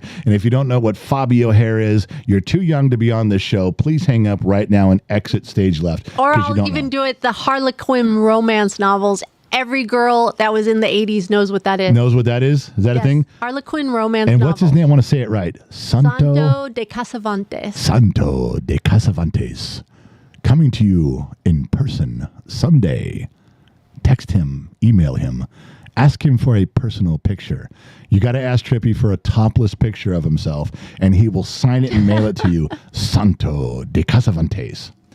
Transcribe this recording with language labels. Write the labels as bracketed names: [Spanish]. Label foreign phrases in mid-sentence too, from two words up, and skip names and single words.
[English] And if you don't know what Fabio hair is, you're too young to be on this show. Please hang up right now and exit stage left. Or I'll even do it the Harlequin romance novels. Every girl that was in the 80s knows what that is. Knows what that is? Is that a thing? Harlequin romance And novel. what's his name? I want to say it right. Santo de Casavantes. Santo de Casavantes. Coming to you in person someday. Text him, email him, ask him for a personal picture. You got to ask Trippy for a topless picture of himself, and he will sign it and mail it to you. Santo de Casavantes.